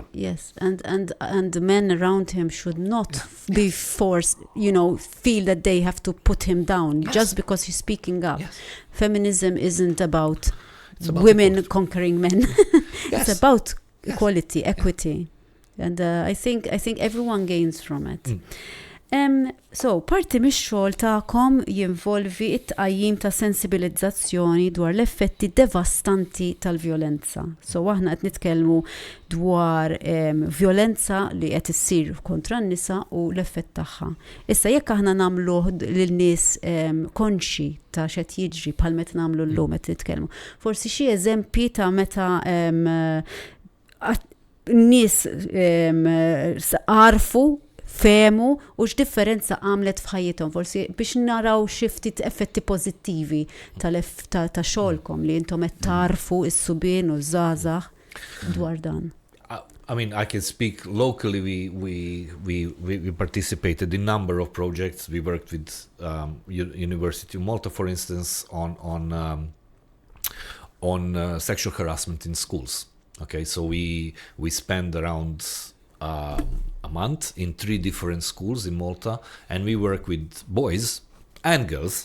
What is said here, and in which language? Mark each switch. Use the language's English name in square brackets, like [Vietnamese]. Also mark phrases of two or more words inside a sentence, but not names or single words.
[English] Yes, and the men around him should not be forced, feel that they have to put him down just because he's speaking up. Yes. Feminism isn't about about women equality. conquering men. Yes. It's about equality, equity. And I think everyone gains from it. So, [Maltese] parti mix-xogħol tagħkom jinvolvi it-tqajjim ta' sensibilizzazzjoni dwar l-effetti devastanti tal-vjolenza. So, aħna qed nitkellmu dwar vjolenza li qed issir kontra n-nisa u l-effett tagħha. Issa jekk aħna nagħmlu lin-nies konxi ta' x'qed jiġri bħal meta nagħmlu llum qed nitkellmu. Forsi xi eżempji ta' meta n-nies għarfu femu u x'differenza għamlet f'ħajjithom forsi biex naraw xi ftit effetti pożittivi ta' xogħolkom li intom qed tarfu s-subien u żgħażagħ dwar dan. [English] I mean, I can speak locally. We participated in a number of projects. We worked with University of Malta, for instance, on sexual harassment in schools. Okay, so we spend around a month in 3 different schools in Malta, and we work with boys and girls.